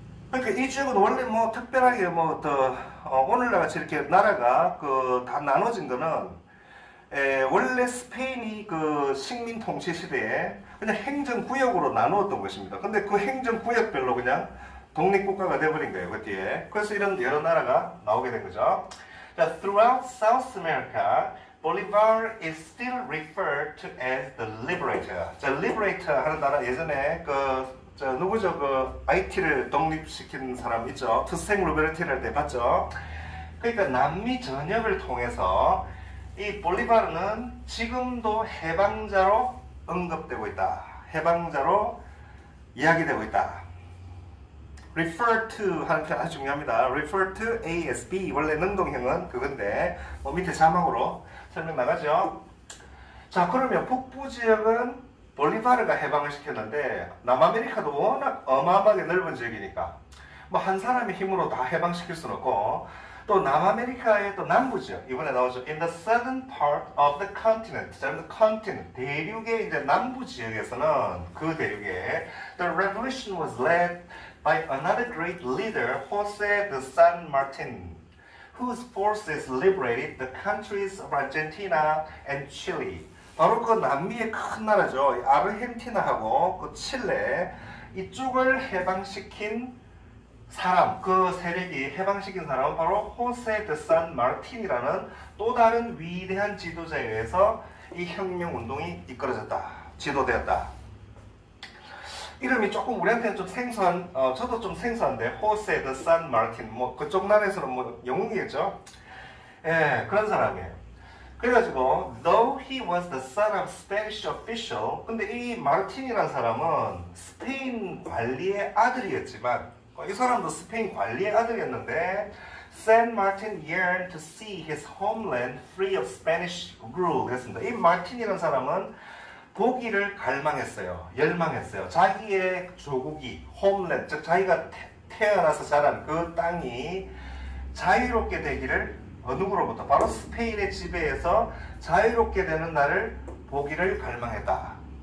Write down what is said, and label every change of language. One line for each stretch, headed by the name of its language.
Korean: 그러니까 이 지역은 원래 뭐 특별하게 뭐 오늘날 같이 이렇게 나라가 다 나눠진 거는 원래 스페인이 그 식민 통치 시대에 그냥 행정구역으로 나누었던 것입니다. 근데 그 행정구역별로 그냥 독립국가가 돼버린 거예요, 그 뒤에. 그래서 이런 여러 나라가 나오게 된 거죠.
English: Throughout South America, Bolivar is still referred to as the liberator.
Korean: 자, liberator 하는 나라 예전에 누구죠? IT를 독립시킨 사람 있죠? 투생 루베르티를 할 때 봤죠? 그러니까 남미 전역을 통해서 이 볼리바르는 지금도 해방자로 언급되고 있다. 해방자로 이야기되고 있다. refer to 하는 게 아주 중요합니다. refer to ASB 원래 능동형은 그건데 뭐 밑에 자막으로 설명 나가죠. 자, 그러면 북부 지역은 볼리바르가 해방을 시켰는데 남아메리카도 워낙 어마어마하게 넓은 지역이니까 뭐 한 사람의 힘으로 다 해방시킬 수는 없고 또 남아메리카의 또 남부 지역 이번에 나오죠.
English: In the southern part of the continent,
Korean: 대륙의 이제 남부 지역에서는 그 대륙에
English: the revolution was led by another great leader, Jose de San Martin, whose forces liberated the countries of Argentina and Chile.
Korean: 바로 그 남미의 큰 나라죠. 아르헨티나하고 그 칠레 이쪽을 해방시킨 사람, 그 세력이 해방시킨 사람은 바로 호세 데 산 마르틴이라는 또 다른 위대한 지도자에 의해서 이 혁명 운동이 이끌어졌다. 지도되었다. 이름이 조금 우리한테는 좀 생소한, 저도 좀 생소한데, 호세 드 산 마르틴, 뭐 그쪽 나라에서는 뭐 영웅이겠죠? 예, 그런 사람이에요. 그래가지고
English: though he was the son of Spanish official,
Korean: 근데 이 마르틴이라는 사람은 스페인 관리의 아들이었지만 이 사람도 스페인 관리의 아들이었는데
English: San Martin yearned to see his homeland free of Spanish rule
Korean: 했습니다. 이 마르틴이라는 사람은 독일을 갈망했어요. 열망했어요. 자기의 조국이 homeland, 즉 자기가 태어나서 자란 그 땅이 자유롭게 되기를 누구로부터? 바로 스페인의 지배에서 자유롭게 되는 날을 보기를 갈망했다.